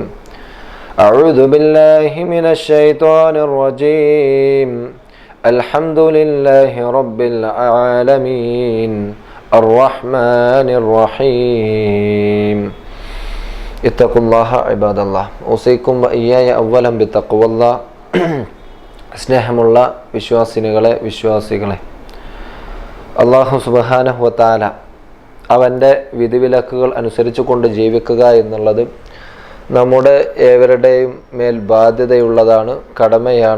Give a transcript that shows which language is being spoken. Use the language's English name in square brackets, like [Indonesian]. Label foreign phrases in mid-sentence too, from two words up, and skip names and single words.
[Arabic] أعوذ بالله من الشيطان الرجيم. الحمد لله رب العالمين الرحمن الرحيم. اتقوا الله عباد الله. أوصيكم وإياي أولا بتقوى الله. [Malayalam] സ്നേഹമുള്ള വിശ്വാസികളെ, [Arabic] الله سبحانه وتعالى [Malayalam] അവൻ്റെ വിധിവിലക്കുകൾ അനുസരിച്ചു കൊണ്ട് ജീവിക്കുക എന്നുള്ളത് നമ്മുടെ ഏവരുടെയും മേൽ ബാധ്യതയുള്ളതാണ്, കടമയാണ്.